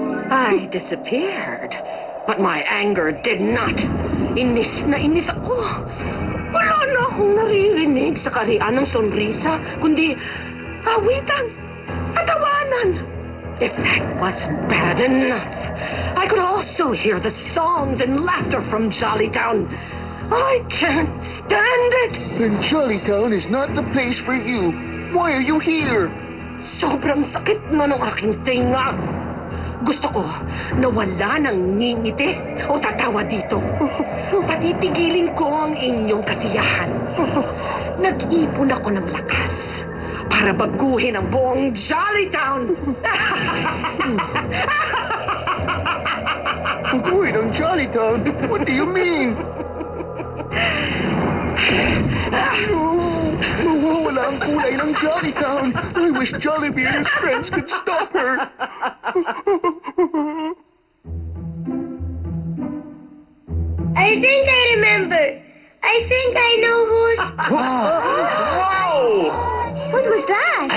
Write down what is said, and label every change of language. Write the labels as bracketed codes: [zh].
[en] I disappeared, but my anger did not. [tl] Inis na inis ako. Wala na akong naririnig sa karian ng Sonrisa, kundi awitan at tawanan. [en] If that wasn't bad enough, I could also hear the songs and laughter from Jollytown. I can't stand it. Then Jollytown is not the place for you. Why are you here? [tl] Sobrang sakit na ng aking tinga. Gusto ko na wala nang ngingiti o tatawa dito. Patitigilin ko ang inyong kasiyahan. Nag-ipon ako ng lakas para baguhin ang buong Jollytown. Baguhin ang Jollytown? [en] What do you mean? [tl] Mawawala ang kulay ng Jollytown. [en] I wish Jollibee and his friends could stop her. I think I remember. I think I know who's... Whoa! What was that?